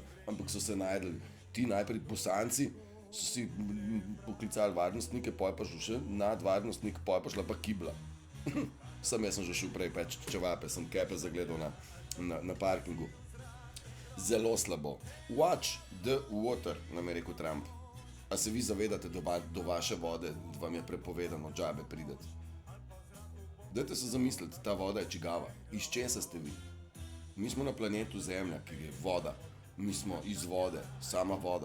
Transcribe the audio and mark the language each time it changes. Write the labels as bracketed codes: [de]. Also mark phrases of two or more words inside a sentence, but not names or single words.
[sl] Ampak so se najdli ti najprej Bosanci, so si poklicali varnostnike, poj pa še nadvarnostnik, poj pa šla pa kibla. Jaz sem že šel prej peč čevape, sem kepe zagledal na parkingu. Zelo slabo. [en] Watch the water, [sl] nam je rekel Trump. A se vi zavedate, da do vaše vode vam je prepovedano džabe prideti? Dajte se zamisliti, ta voda je čigava. Iz česa ste vi? Mi smo na planetu Zemlja, ki je voda. Mi smo iz vode, sama voda.